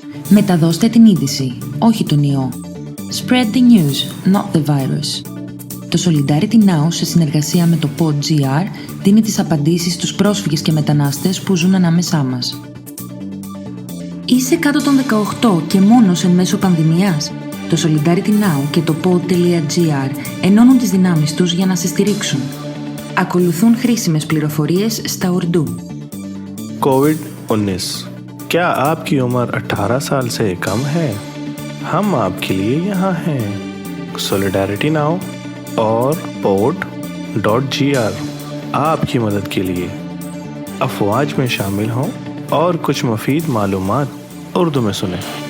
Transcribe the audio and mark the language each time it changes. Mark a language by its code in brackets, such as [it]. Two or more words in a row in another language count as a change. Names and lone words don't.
[el] Μεταδώστε την είδηση, όχι τον ιό. [en] Spread the news, not the virus. [el] Το Solidarity Now, σε συνεργασία με το PodGR, δίνει τις απαντήσεις στους πρόσφυγες και μετανάστες που ζουν ανάμεσά μας. Είσαι κάτω των 18 και μόνος εν μέσω πανδημίας? Το Solidarity Now και το pod.gr ενώνουν τις δυνάμεις τους για να σε στηρίξουν. Ακολουθούν χρήσιμες πληροφορίες στα Ουρντού. [ur] COVID-19 کیا آپ کی عمر 18 سال سے کم ہے؟ ہم آپ کے لیے یہاں ہیں. سولیڈیرٹی ناؤ اور pod.gr آپ کی مدد کے لیے. افواج میں شامل ہوں اور کچھ مفید معلومات اردو میں سنیں.